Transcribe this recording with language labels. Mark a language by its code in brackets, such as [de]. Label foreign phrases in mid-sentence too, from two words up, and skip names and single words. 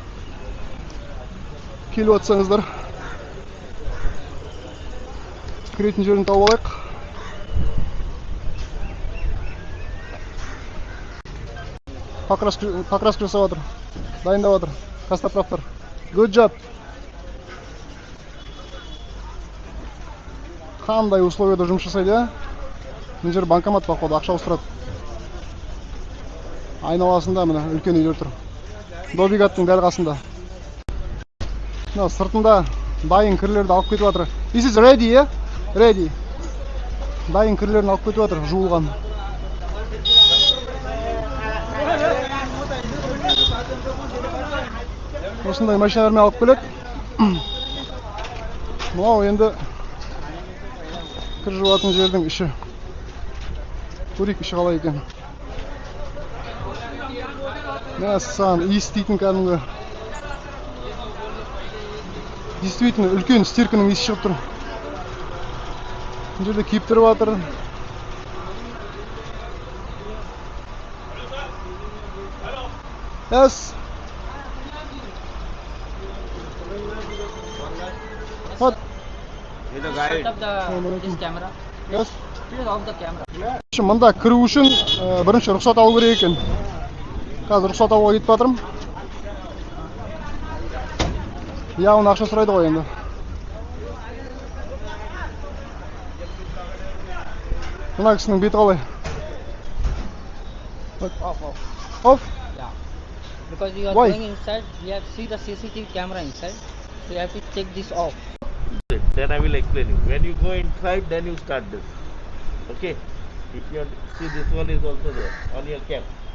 [kk] Келіп отсаңыздар. Кіретін жерін тауып алайық. Покраска жасап жатыр. Дайындап жатыр. Костоправтар. [en] Good job. [kk] Қандай условияда жұмыс жасайды, а? Мына жер банкомат походу, ақша ауыстырады. Айналасында мына үлкен үйлер тұр. Добигаттың дәл қасында. Мына сыртында дайын кірлерді алып кетіп жатыр. [en] This is ready, yeah? Ready. [kk] Дайын кірлерін алып кетіп жатыр, жуылған. Осындай машиналармен алып келеді. Мынау енді кір жуатын жердің іші. Көрейік іші қалай екен. Мәссаған, иістейтін кәдімгі. Действительно, үлкен стирканың иісі шығып тұр. Бұл жерде киіптіріп жатыр. [en] Yes. What? Set up this camera. Yes. Please off the camera. [kk] Мында кіру үшін бірінші рұқсат алу керек екен. Қазір рұқсат алуға кетіп жатырмын. Яғын ақша сұрайды ғой енді. Мына кісінің беті қалай? [en] Off? Yeah. Because you are Why? going inside, you have to see the CCTV camera inside. So you have to take this off. Then I will explain you. When you go inside, then you start this. Okay? If you see, this one is also there on your cap.